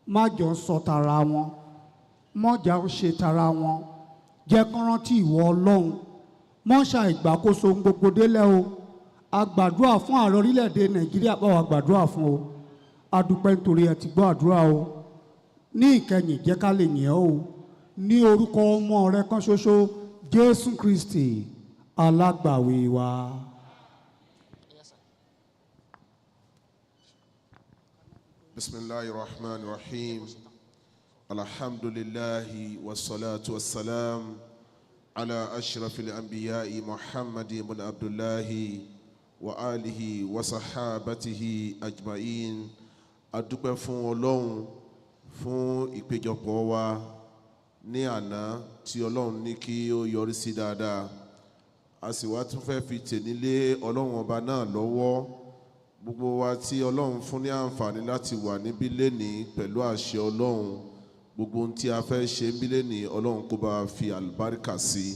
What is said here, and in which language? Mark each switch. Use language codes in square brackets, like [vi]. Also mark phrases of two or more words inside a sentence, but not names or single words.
[yo] Má jọ sọ tara wọn, mọ́jà ó ṣe tara wọn, jẹ́ kán rántí ìwọ Ọlọ́run, mọ́ṣà ìgbàkóso gbogbo délẹ̀ o. A gbàdúrà fún ààrẹ orílẹ̀-èdè Nàìjíríà, bá wa gbàdúrà fún o. A dúpẹ́ nítorí ẹ ti gbọ́ àdúrà o. Ní ìkẹyìn jẹ́ ká lè yìn ọ́ o. Ní orúkọ ọmọ rẹ kan ṣoṣo, Jésù Kristi, alágbàwí wa. [ar] بسم الله الرحمن الرحيم. الحمد لله والصلاة والسلام على أشرف الأنبياء محمد بن عبد الله وآله وصحابته أجمعين. [yo] A dúpẹ́ fún Ọlọ́run fún ìpéjọpọ̀ wa ní àná tí Ọlọ́run ní kí ó yọrí sí dáadáa. A sì wá tún fẹ́ fi tènílé Ọlọ́run ọba náà lọ́wọ́. Gbogbo wa tí Ọlọ́run fún ní àǹfààní láti wà níbí lénìí pẹ̀lú àṣẹ Ọlọ́run, gbogbo ohun tí a fẹ́ ṣe níbí lénìí Ọlọ́run kó bá fi àlùbáríkà sí.